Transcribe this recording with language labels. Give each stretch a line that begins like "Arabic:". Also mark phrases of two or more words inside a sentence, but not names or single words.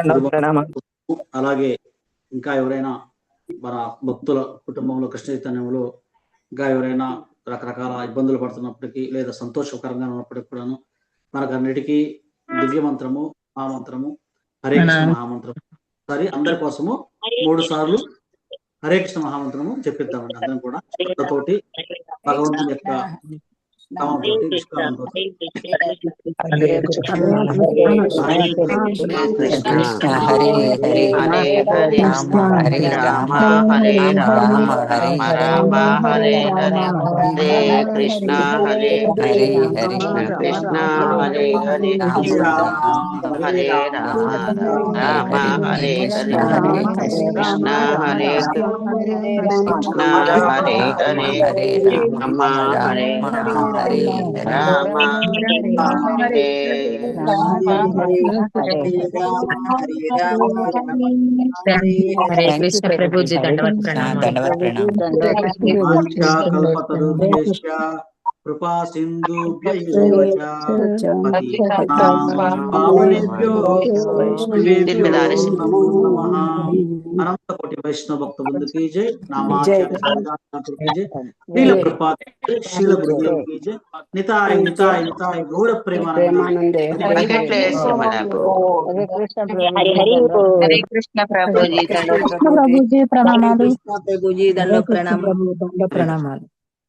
Telugu: గురు మహారాజ్ అలాగే ఇంకా ఎవరైనా మన భక్తుల కుటుంబంలో కృష్ణ చైతన్యంలో ఇంకా ఎవరైనా రకరకాల ఇబ్బందులు పడుతున్నప్పటికీ లేదా సంతోషకరంగా ఉన్నప్పటికీ కూడాను మనకన్నిటికీ దివ్య మంత్రము మహామంత్రము హరే కృష్ణ మహామంత్రము సరే అందరి కోసము 3 సార్లు హరే కృష్ణ మహామంత్రము చెప్పిద్దామండి. అందరం కూడా శ్రద్ధతోటి భగవంతుని యొక్క నామంతోటి నిష్కామంతోటి
Sanskrit: హరే కృష్ణ హరే హరే రామ హరే రామ హరే రామ హరే రామ హరే హరే హరే కృష్ణ హరే హరే హరే కృష్ణ హరే హరే రామ హరే రామ రామ హరే హరే హరే కృష్ణ హరే కృష్ణ హరే హరే హరే రామ హరే రామ హరే రామ హరే హరే కృష్ణ
Telugu: ప్రభుజీ దండవత్
Sanskrit: కల్పతరుభ్యశ్చ కృపా సింధుభ్యో అనంత కోటి వైష్ణవ భక్త బృంద
Hindi: की जय नामाचार्य की जय लीला प्रपात शील गुरुदेव की जय
Bangla: নিতাই নিতাই নিতাই গৌর প্রেমানন্দে
Sanskrit: हरे कृष्ण
Telugu: ప్రభుజీ దండవత్ ప్రణామాలు. ప్రభుజీ దండ ప్రణామాలు.